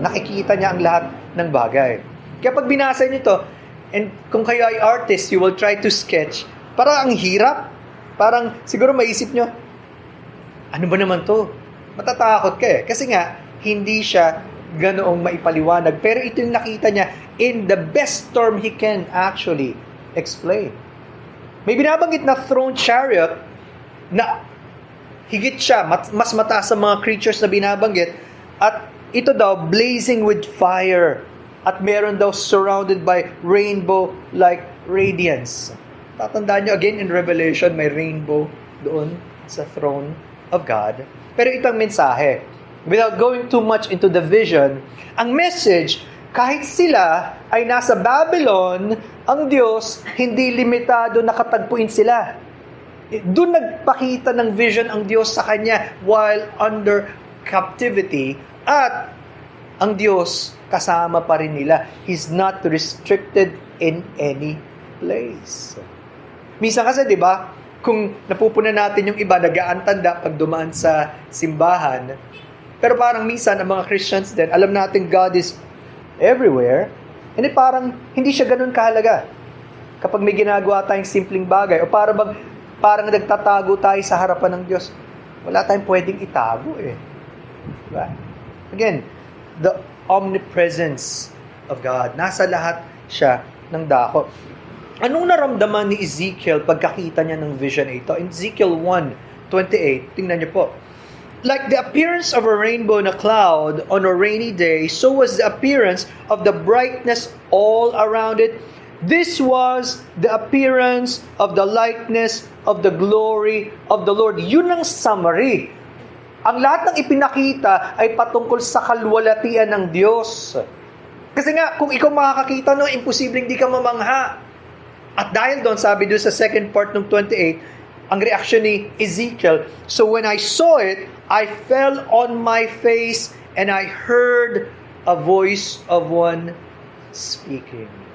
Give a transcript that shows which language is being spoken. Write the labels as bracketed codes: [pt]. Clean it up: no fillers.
[tl] Nakikita niya ang lahat ng bagay. Kaya pag binasa niyo ito, and kung kayo ay artist, [en] you will try to sketch, [tl] parang ang hirap. Parang siguro maisip nyo, ano ba naman to? Matatakot ka eh. Kasi nga, hindi siya ganoong maipaliwanag. Pero ito yung nakita niya [en] in the best term he can actually explain. [tl] May binabanggit na throne chariot na higit siya, mas mataas sa mga creatures na binabanggit. At ito daw, [en] blazing with fire. [tl] At meron daw [en] surrounded by rainbow-like radiance. [tl] Tatandaan nyo again in Revelation, may rainbow doon sa throne of God. Pero itong mensahe, [en] without going too much into the vision, [tl] ang message, kahit sila ay nasa Babylon, ang Diyos, hindi limitado nakatagpuin sila. Doon nagpakita ng vision ang Diyos sa kanya [en] while under captivity, [tl] at ang Diyos kasama pa rin nila. [en] He's not restricted in any place. [tl] Minsan kasi, di ba, kung napupunan natin yung iba, nag-aantanda pag dumaan sa simbahan. Pero parang minsan, ang mga Christians din, alam natin [en] God is everywhere. [tl] And parang hindi siya ganun kahalaga. Kapag may ginagawa tayong simpleng bagay, o parang nagtatago tayo sa harapan ng Diyos, wala tayong pwedeng itago eh. Diba? [en] Again, the omnipresence of God. [tl] Nasa lahat siya ng dako. Anong naramdaman ni Ezekiel pagkakita niya ng vision ito? In Ezekiel 1:28, tingnan niyo po. [en] Like the appearance of a rainbow in a cloud on a rainy day, so was the appearance of the brightness all around it. This was the appearance of the likeness of the glory of the Lord. [tl] Yun ang summary. Ang lahat ng ipinakita ay patungkol sa kalwalatian ng Diyos. Kasi nga, kung ikaw makakakita, no, imposibleng di ka mamangha. At dahil doon, sabi doon sa second part ng 28, ang reaction ni Ezekiel, [en] so when I saw it, I fell on my face and I heard a voice of one speaking.